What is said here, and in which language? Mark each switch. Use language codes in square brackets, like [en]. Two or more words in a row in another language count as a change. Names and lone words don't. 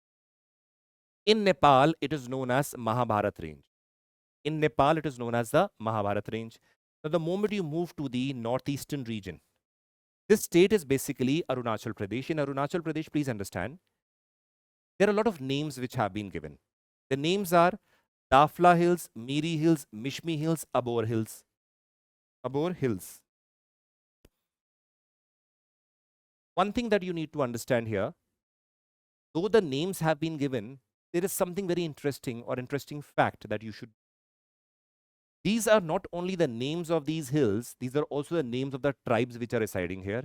[en] In Nepal, it is known as Mahabharat range. In Nepal, it is known as the Mahabharat range. Now, the moment you move to the northeastern region, this state is basically Arunachal Pradesh. In Arunachal Pradesh, please understand, there are a lot of names which have been given. The names are Dafla Hills, Miri Hills, Mishmi Hills, Abor Hills. Abor Hills. One thing that you need to understand here, though the names have been given, there is something very interesting or interesting fact that you should. These are not only the names of these hills, these are also the names of the tribes which are residing here.